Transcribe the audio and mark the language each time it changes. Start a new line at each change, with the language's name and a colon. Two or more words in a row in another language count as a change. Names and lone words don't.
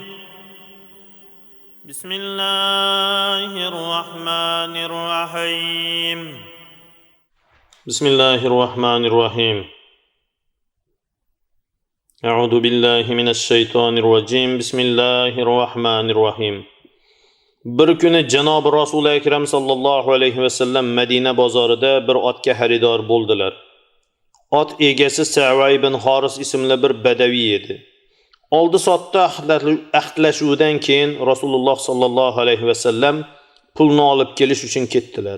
Arabic: بسم الله الرحمن الرحيم. بسم الله الرحمن الرحيم. أعوذ بالله من الشيطان الرجيم. بسم الله الرحمن الرحيم.
Uzbek: Bir kuni Janob Rasul Akram
Arabic: صلى الله عليه وسلم
Uzbek: Madina bozorida bir otga xaridor bo'ldilar. Ot egasi Sa'va ibn Haris ismli bir badaviy edi. Oldi-sotdi ahdlashuvdan keyin Rasululloh
Arabic: صلى الله عليه وسلم
Uzbek: pulni olib kelish uchun ketdilar.